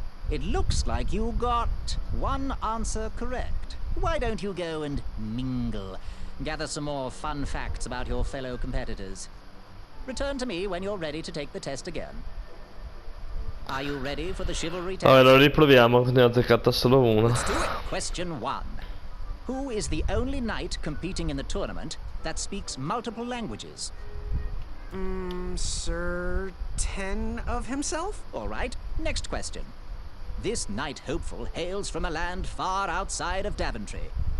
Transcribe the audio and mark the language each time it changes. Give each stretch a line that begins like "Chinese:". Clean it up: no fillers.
English: It looks like you got one answer correct. Why don't you go and mingle? Gather some more fun facts about your fellow competitors. Return to me when you're ready to take the test again. Are you ready for the chivalry test?
Italian: Allora riproviamo, ne ho azzeccata solo una.
English: Let's do it. Question 1. Who is the only knight competing in the tournament that speaks multiple languages? Sir 10 of himself? All right, next question. This knight hopeful hails from a land far outside of Daventry.